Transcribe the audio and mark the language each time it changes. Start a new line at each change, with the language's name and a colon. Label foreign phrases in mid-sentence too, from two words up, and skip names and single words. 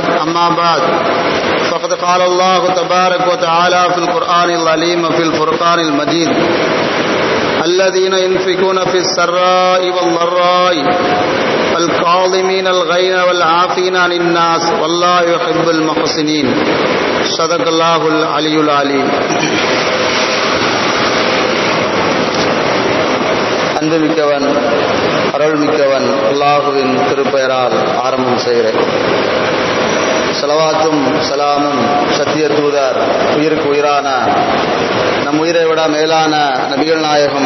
Arabic: أما بعد فقد قال الله تبارك وتعالى في القرآن العظيم في الفرقان المجيد: الذين ينفقون في السراء والضراء والكاظمين الغيظ والعافين عن الناس والله يحب المحسنين. صدق الله العلي العليم.
Tamil: அன்புமிக்கவன் அருள்மிக்கவன் அல்லாஹுவின் திருப்பெயரால் ஆரம்பம் செய்கிறேன். ஸலவாத்தும் சலாமும் சத்திய தூதர் உயிருக்கு உயிரான நம் உயிரை விட மேலான நபிகள் நாயகம்